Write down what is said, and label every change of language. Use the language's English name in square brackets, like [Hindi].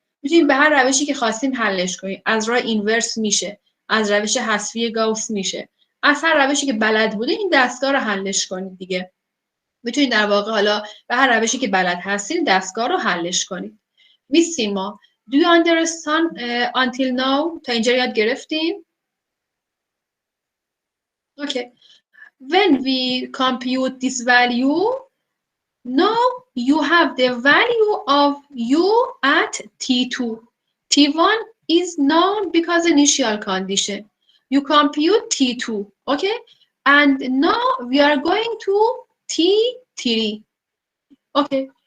[Persian] میتونید به هر روشی که خواستین حلش کنید. از راه اینورس میشه، از روش حذفی گاوس میشه، از هر روشی که بلد بوده این دستگاه رو حلش کنید دیگه. میتونید در واقع حالا به هر روشی که بلد هستین دستگاه رو حلش کنید. Missimo, [English] Do you understand until now? [Persian] تا اینجا یاد گرفتین؟ Okay. [English] When we compute this value, now you have the value of u at T2. T1 is known because initial condition. You compute T2, okay? And now we are going to T3. Okay.